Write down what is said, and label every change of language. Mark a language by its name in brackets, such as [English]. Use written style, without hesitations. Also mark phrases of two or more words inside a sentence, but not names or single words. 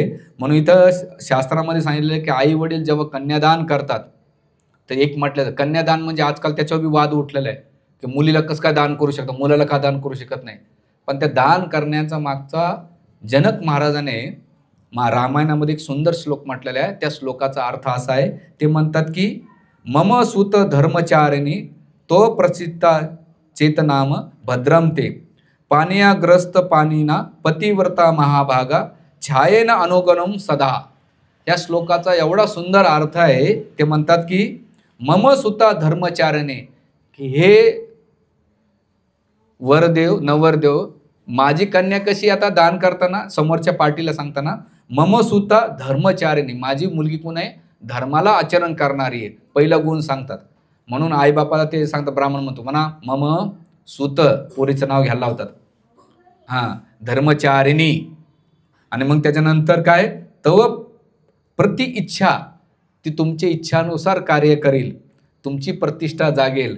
[Marathi] म्हणून इथं शास्त्रामध्ये सांगितलेलं आहे की आई वडील जेव्हा कन्यादान करतात तर एक म्हटलं कन्यादान म्हणजे आजकाल त्याच्यावर बी वाद उठलेला आहे की मुलीला कसं काय दान करू शकतं, मुलाला का दान करू शकत नाही. पण त्या दान करण्याचा मागचा जनक महाराजाने रामायणामध्ये एक सुंदर श्लोक म्हटलेला आहे. त्या श्लोकाचा अर्थ असा आहे, ते म्हणतात की [Sanskrit] मम सुत धर्मचारिणी तो प्रसिद्धा चेतनाम भद्रम ते पानियाग्रस्त पाणीना पतिव्रता महाभागा छायेन अनुगणम सदा. [Marathi] या श्लोकाचा एवढा सुंदर अर्थ आहे. ते म्हणतात की [Sanskrit] मम सुता धर्मचारिणे, [Marathi] की हे वरदेव नवरदेव माझी कन्या कशी, आता दान करताना समोरच्या पार्टीला सांगताना [Sanskrit] मम सुता धर्मचारिणी, [Marathi] माझी मुलगी कोण आहे, धर्माला आचरण करणारी आहे, पहिला गुण सांगतात. म्हणून आईबापाला ते सांगतात, ब्राह्मण म्हणतो म्हणा [Sanskrit] मम सुत, [Marathi] पोरीचं नाव घ्यायला लावतात, हां धर्मचारिणी. आणि मग त्याच्यानंतर काय, [Sanskrit] तव प्रति इच्छा, [Marathi] ती तुमच्या इच्छानुसार कार्य करेल, तुमची प्रतिष्ठा जागेल.